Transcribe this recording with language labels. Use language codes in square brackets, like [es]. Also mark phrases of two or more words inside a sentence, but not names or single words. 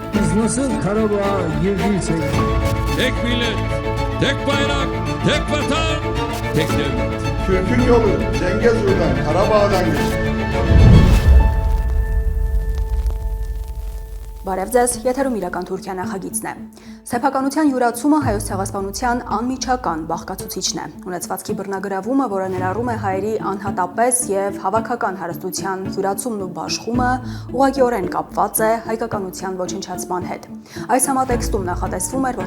[tr] Siz nasıl Karabağ'a girdiysek... Tek millet, tek bayrak, tek vatan, tek devlet. Türk'ün yolu Zengezur'dan, Karabağ'dan geçti. [hy] Բարև ձեզ, եթերում իրական Թուրքիա նախագիծն է։ Սեփականության յուրացումը հայոց ցեղասպանության անմիջական բաղկացուցիչն է։ Ունեցվածքի բռնագրավումը, որը ներառում է հայերի անհատապես եւ հավաքական հարստության յուրացումն ու բաշխումը, ուղղակիորեն կապված է հայկականության ոչնչացման հետ։ Այս համատեքստում նախատեսվում էր, որ